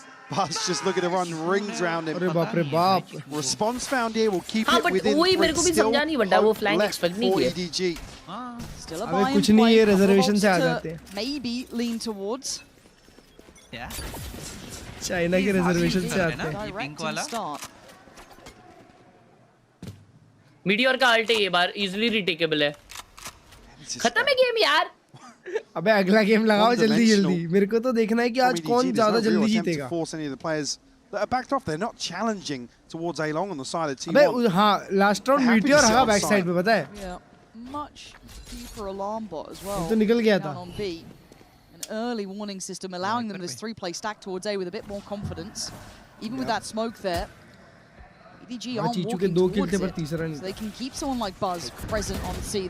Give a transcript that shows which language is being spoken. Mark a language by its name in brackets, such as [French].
[English] Buzz just looking to run rings around him. Response found here will keep it within [Hindi] मेरे को भी समझा नहीं बंदा वो [English] flank expect [Hindi] नहीं किया. [English] EDG. Still a buy and play. [Hindi] Reservation से आ जाते हैं. [English] Maybe lean towards. Yeah. [Hindi] China के reservation से आते हैं. ये pink वाला. Meteor का ult ये बार [English] easily retakeable [Hindi] है. खत्म है गेम यार. अबे अगला गेम लगाओ जल्दी जल्दी. मेरे को तो देखना है कि आज कौन ज़्यादा जल्दी जीतेगा. [English] Force any of the players that are backed off. They're not challenging towards A-Long on the side of T1. [Hindi] अबे हाँ [English] last round [Hindi] Meteor हगा backside पे पता है. [English] Yeah, much deeper alarm bot as well. [Hindi] तो निकल गया था. [English] On B, an early warning system allowing them this three-play stack towards A with a bit more confidence. Even with that smoke there. EDG aren't walking towards it, so they can keep someone like Buzz present on C.